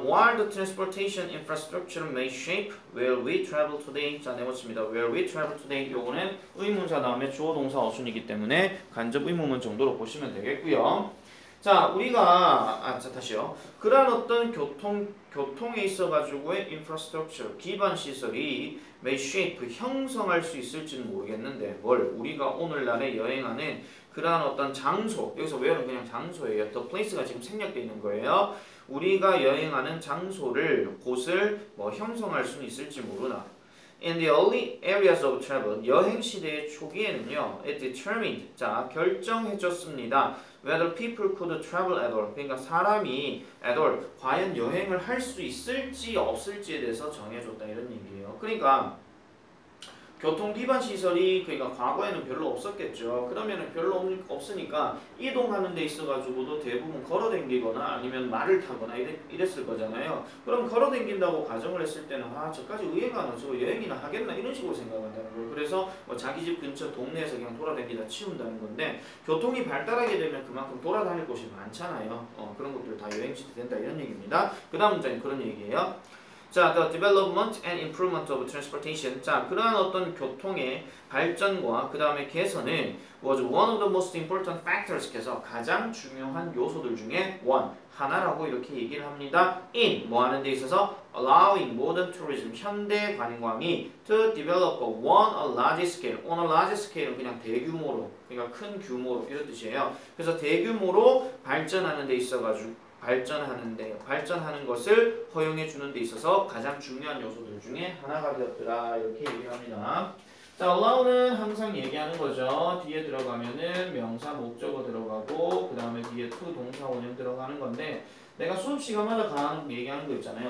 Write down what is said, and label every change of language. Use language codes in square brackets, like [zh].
[en] While the transportation infrastructure may shape where we travel today. [ko] 자, 네 번째입니다. [en] Where we travel today. [ko] 요거는 의문사 다음에 주어 동사 어순이기 때문에 간접 의문문 정도로 보시면 되겠고요. 자, 우리가 자, 다시요. 그러한 어떤 교통에 있어 가지고의 infrastructure 기반 시설이 [en] may shape [ko] 형성할 수 있을지는 모르겠는데 뭘 우리가 오늘날에 여행하는 그러한 어떤 장소, 여기서 where는 그냥 장소예요. [en] the place [ko] 가 지금 생략되어 있는 거예요. 우리가 여행하는 장소를, 곳을 뭐 형성할 수는 있을지 모르나. [en] In the early areas of travel, [ko] 여행 시대의 초기에는요, [en] it determined, [ko] 자, 결정해줬습니다. [en] Whether people could travel at all. [ko] 그러니까 사람이 [en] at all, [ko] 과연 여행을 할 수 있을지 없을지에 대해서 정해줬다 이런 얘기예요. 그러니까 교통 기반 시설이 그러니까 과거에는 별로 없었겠죠. 그러면은 별로 없으니까 이동하는 데 있어가지고도 대부분 걸어 댕기거나 아니면 말을 타거나 이랬을 거잖아요. 그럼 걸어 댕긴다고 가정을 했을 때는 저까지 의외가 저거 여행이나 하겠나 이런 식으로 생각한다는 거예요. 그래서 뭐 자기 집 근처 동네에서 그냥 돌아다니다 치운다는 건데 교통이 발달하게 되면 그만큼 돌아다닐 곳이 많잖아요. 그런 것들 다 여행지도 된다 이런 얘기입니다. 그 다음 문장이 그런 얘기예요. [en] 자, the development and improvement of transportation. [ko] 자, 그러한 어떤 교통의 발전과 그 다음에 개선은 [en] was one of the most important factors. [ko] 그래서 가장 중요한 요소들 중에 하나라고 이렇게 얘기를 합니다. [en] in [ko] 뭐 하는 데 있어서 [en] allowing modern tourism [ko] 현대 관광이 [en] to develop on a large scale. on a large scale [ko] 은 그냥 대규모로, 그러니까 큰 규모로 이런 뜻이에요. 그래서 대규모로 발전하는 데 있어가지고 발전하는 것을 허용해 주는 데 있어서 가장 중요한 요소들 중에 하나가 되었더라 이렇게 얘기를 합니다. 자, allow는 항상 얘기하는 거죠. 뒤에 들어가면은 명사 목적어 들어가고 그 다음에 뒤에 to 동사 원형 들어가는 건데 내가 수업 시간마다 얘기하는 거 있잖아요.